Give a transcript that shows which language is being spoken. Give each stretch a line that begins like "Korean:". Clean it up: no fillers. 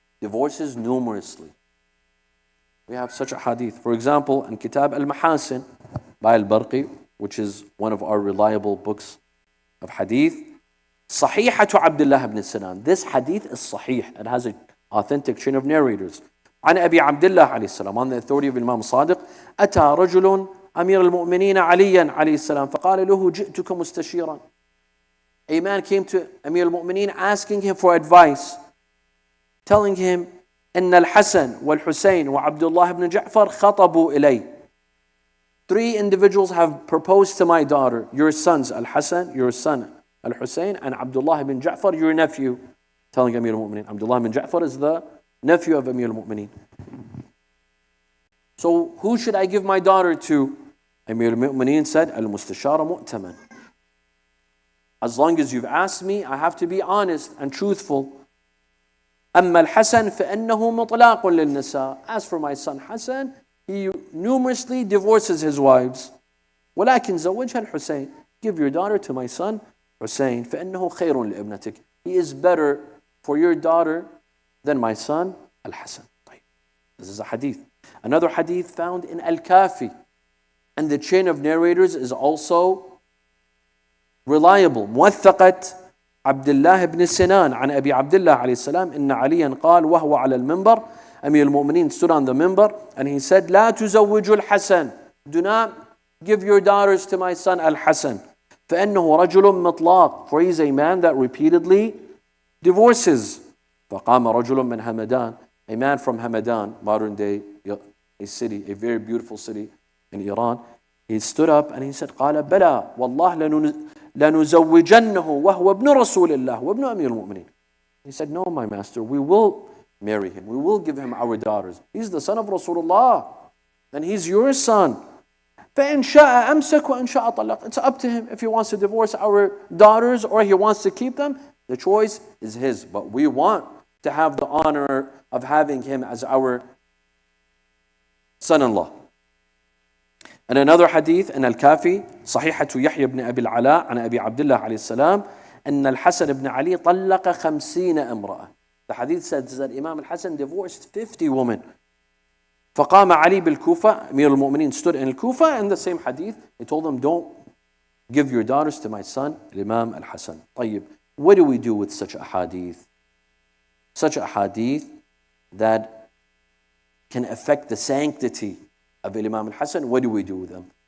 English: divorces numerously. We have such a hadith. For example, in Kitab Al-Mahasin by Al-Barqi, which is one of our reliable books of hadith, Sahihatu Abdullah ibn Sinan. This hadith is sahih. It has an authentic chain of narrators.
Arabic: عن أبي عبد الله عليه السلام,
English: on the authority of Imam Sadiq,
Arabic: أتى رجل أمير المؤمنين عليا عليه السلام فقال له جئتك مستشيرا.
English: A man came to Amir al-Mu'mineen asking him for advice, telling him,
Arabic: إن الحسن والحسين وعبد الله بن جعفر خطبوا إلي.
English: 3 individuals have proposed to my daughter, your sons Al-Hassan, your son Al-Hussein, and Abdullah ibn Ja'far, your nephew. Telling Amir al-Mu'mineen. Abdullah ibn Ja'far is the nephew of Amir al-Mu'mineen. So who should I give my daughter to? Amir al-Mu'mineen said,
Arabic: Al-Mustashara Mu'taman.
English: As long as you've asked me, I have to be honest and truthful.
Arabic: أما الحسن فإنه مطلاق للنساء.
English: As for my son Hassan, he numerously divorces his wives.
Arabic: ولكن زوجها الحسين.
English: Give your daughter to my son Hussein.
Arabic: فإنه خير لابنتك.
English: He is better for your daughter than my son Al-Hassan. This is a hadith. Another hadith found in Al-Kafi. And the chain of narrators is also reliable.
Arabic: موثقة عبد الله بن سنان عن أبي عبد الله عليه السلام إن عليا قال وهو على المنبر.
English: Amir al-Mu'mineen stood on the minbar and he said,
Arabic: لا تزوجوا الحسن.
English: Do not give your daughters to my son Al-Hassan.
Arabic: فإنه رجل مطلاق.
English: For he is a man that repeatedly divorces.
Arabic: فقام رجل من همدان.
English: A man from Hamadan, modern day a city, a very beautiful city in Iran. He stood up and he said,
Arabic: قال بلى والله لنزوجنه وهو ابن رسول الله وابن أمير المؤمنين.
English: He said, no, my master, we will marry him. We will give him our daughters. He's the son of Rasulullah and he's your son.
Arabic: فإن شاء أمسك وإن شاء طلق.
English: It's up to him if he wants to divorce our daughters or he wants to keep them. The choice is his. But we want to have the honor of having him as our son-in-law. And another hadith in Al-Kafi,
Arabic: صحيحة يحيى بن أبي العلاء عن أبي عبد الله عليه السلام أن الحسن بن علي طلق 50 امرأة.
English: The hadith says that Imam Al-Hassan divorced 50 women.
Arabic: فقام علي بالكوفة.
English: Amir al-Mu'mineen stood in Al-Kufa, and the same hadith, he told them, don't give your daughters to my son, Imam Al-Hassan.
Arabic: طيب,
English: what do we do with such a hadith? Such a hadith that can affect the sanctity of Imam Al-Hassan, what do we do with them?